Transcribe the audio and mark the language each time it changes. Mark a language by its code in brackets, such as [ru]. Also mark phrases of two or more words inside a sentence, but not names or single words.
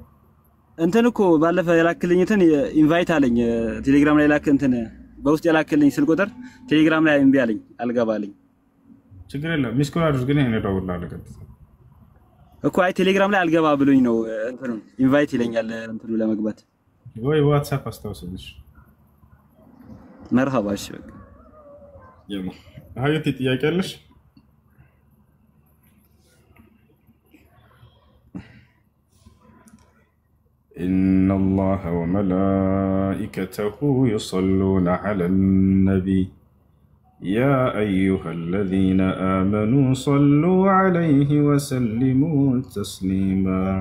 [am] እንትን እኮ ባለፈ የላክልኝ እንትን ኢንቫይት አለኝ ቴሌግራም ላይ ላክ እንትን በውስጥ የላክልኝ ስልክ ቁጥር ቴሌግራም ላይ እምቢ አለኝ፣ አልገባልኝ። ችግር የለም ሚስኮል አድርገን እኔ እደውልልሃለሁ እኮ። አይ ቴሌግራም ላይ አልገባ ብሎኝ ነው እንትኑ ኢንቫይት ይለኛል እንትኑ ለመግባት። ወይ ዋትስአፕ አስታውስልሽ። መርሃባ። እሺ በቃ [ar] يلا هايتي [am] ጥያቄ አለሽ? [ar] إن الله وملائكته يصلون على النبي يا أيها الذين آمنوا صلوا عليه وسلموا تسليما.